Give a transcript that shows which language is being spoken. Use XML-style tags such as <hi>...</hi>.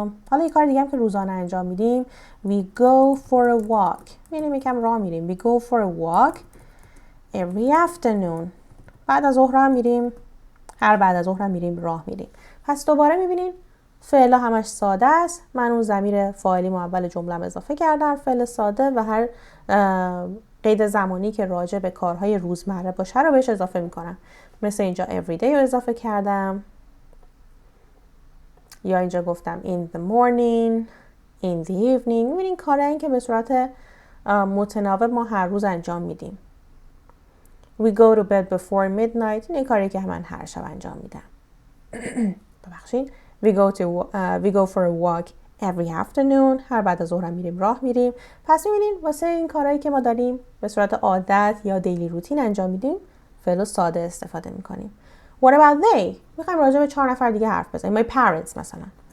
<fa>حالا یه کار دیگه هم که روزانه انجام میدیم.</fa> <en>We go for a walk.</en> <fa>میریم یکم راه میریم.</fa> <en>We go for a walk every afternoon.</en> <fa>بعد از ظهر هم میریم. هر بعد از ظهر هم میریم راه میریم. پس دوباره میبینین فعلا همش ساده است. من اون ضمیر فاعلی اول جمله‌ام اضافه کردم، فعل ساده، و هر قید زمانی که راجع به کارهای روزمره باشه رو بهش اضافه میکنم. مثل اینجا everyday رو اضافه کردم، یا اینجا گفتم</fa> <en>in the morning, in the evening.</en> <fa>میبینین کارهایی که به صورت متناوب ما هر روز انجام میدیم.</fa> <en>We go to bed before midnight.</en> <fa>این کاری که من هر شب انجام میدم. ببخشید.</fa> <en>We go for a walk every afternoon.</en> <fa>هر بعد از ظهر میریم راه میریم. پس میبینین واسه این کارهایی که ما داریم به صورت عادت یا دیلی روتین انجام میدیم فعل ساده استفاده میکنیم.</fa> <en>What about they؟</en> <fa>میخوایم راجع به 4 نفر دیگه حرف بزنیم. My parents مثلا.</fa>